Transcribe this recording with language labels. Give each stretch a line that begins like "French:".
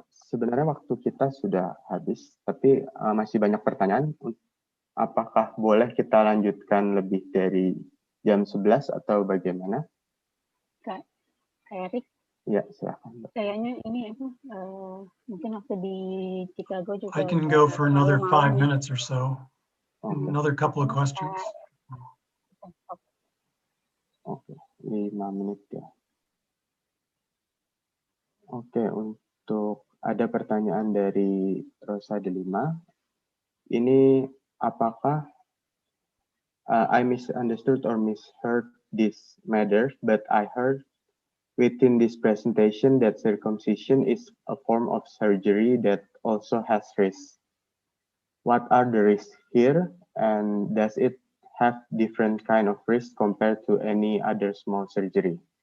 Indonesian: Sebenarnya waktu kita sudah habis, tapi masih banyak pertanyaan. Apakah boleh kita lanjutkan lebih dari jam 11 atau bagaimana? Kak Erik? Ya, silakan. Kayaknya ini mungkin waktu di Chicago juga.
English: I can go for another 5 minutes or so. Another couple of questions.
Indonesian: Oke, 5 menit ya. Oke, untuk ada pertanyaan dari Rosa Delima. Ini apakah
English: I misunderstood or misheard this matter, but I heard within this presentation that circumcision is a form of surgery that also has risks. What are the risks here, and does it have different kind of risks compared to any other small surgery?